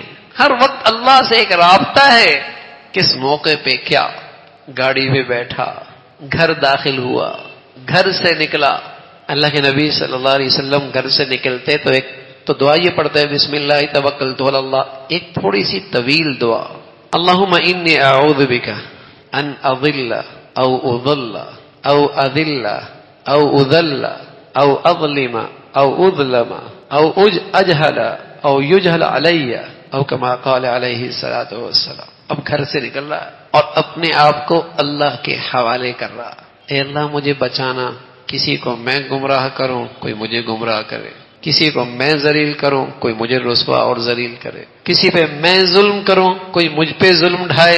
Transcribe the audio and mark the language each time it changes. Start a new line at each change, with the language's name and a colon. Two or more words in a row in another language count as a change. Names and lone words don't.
Urdu: ہر وقت اللہ سے ایک رابطہ ہے. کس موقع پہ کیا، گاڑی پہ بیٹھا، گھر داخل ہوا، گھر سے نکلا. اللہ کے نبی صلی اللہ علیہ وسلم گھر سے نکلتے تو دعا یہ پڑھتے ہیں،
Arabic: بسم اللہ توکلت علی اللہ.
Urdu: ایک تھوڑی سی طویل دعا،
Arabic: اللہم انی اعوذ بک ان اضل او اضل او اذل او اذل او اظلم او اظلم او اجہل او یجہل علی او کما قال علیہ الصلوۃ والسلام.
Urdu: اب گھر سے نکل رہا ہے اور اپنے آپ کو اللہ کے حوالے کر رہا. اے اللہ مجھے بچانا، کسی کو میں گمراہ کروں کوئی مجھے گمراہ کرے، کسی کو میں ذلیل کروں کوئی مجھے رسوا اور ذلیل کرے، کسی پہ میں ظلم کروں کوئی مجھ پہ ظلم ڈھائے.